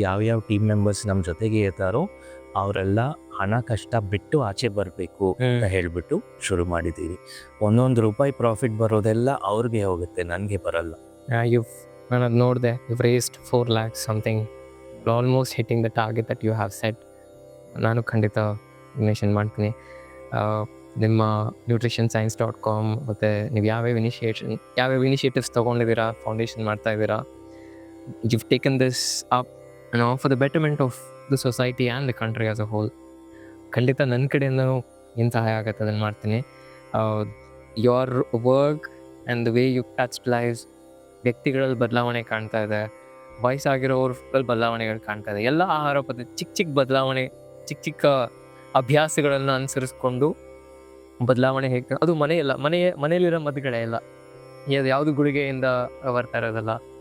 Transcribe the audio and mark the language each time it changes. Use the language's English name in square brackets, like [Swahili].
[Kannada] ಯಾವ್ಯಾವ team members ನಮ್ಮ ಜೊತೆಗೆ ಇರ್ತಾರೋ ಅವರೆಲ್ಲ ಹಣ ಕಷ್ಟ ಬಿಟ್ಟು ಆಚೆ ಬರಬೇಕು ಅಂತ ಹೇಳಿಬಿಟ್ಟು ಶುರು ಮಾಡಿದ್ದೀವಿ. ಒಂದೊಂದು ರೂಪಾಯಿ ಪ್ರಾಫಿಟ್ ಬರೋದೆಲ್ಲ ಅವ್ರಿಗೆ ಹೋಗುತ್ತೆ, ನನಗೆ ಬರಲ್ಲ. ನಾನು ಅದು ನೋಡಿದೆ, [English] You raised 4 lakhs something, almost hitting the target that you have set. [Kannada] ನಾನು ಖಂಡಿತ ಮೆನ್ಷನ್ ಮಾಡ್ತೀನಿ. ನಿಮ್ಮ nutritionscience.com ಮತ್ತು ನೀವು ಯಾವ್ಯಾವ ಇನಿಷಿಯೇಟಿವ್ಸ್ ತೊಗೊಂಡಿದ್ದೀರಾ, ಫೌಂಡೇಶನ್ ಮಾಡ್ತಾ ಇದ್ದೀರಾ, [English] you've taken this up, for the betterment of the society and the country as a whole. [Kannada] ಖಂಡಿತ ನನ್ನ ಕಡೆಯಿಂದನೂ ಏನು ಸಹಾಯ ಆಗುತ್ತೆ ಅದನ್ನು ಮಾಡ್ತೀನಿ. [English] your work and the way you touch lives, [Kannada] ವ್ಯಕ್ತಿಗಳಲ್ಲಿ ಬದಲಾವಣೆ ಕಾಣ್ತಾ ಇದೆ, ವಯಸ್ಸಾಗಿರೋರಲ್ಲಿ ಬದಲಾವಣೆಗಳು ಕಾಣ್ತಾ ಇದೆ. ಎಲ್ಲ ಆಹಾರ ಪದ್ಧತಿ ಚಿಕ್ಕ ಬದಲಾವಣೆ, ಚಿಕ್ಕ ಅಭ್ಯಾಸಗಳನ್ನು ಅನುಸರಿಸ್ಕೊಂಡು ಬದಲಾವಣೆ ಹೇಗೆ, ಅದು ಮನೆಯಲ್ಲಿರೋ ಮದ್ದುಗಳೇ ಇಲ್ಲ, ಯಾವುದು ಗುಳಿಗೆಯಿಂದ ಬರ್ತಾ ಇರೋದಲ್ಲ.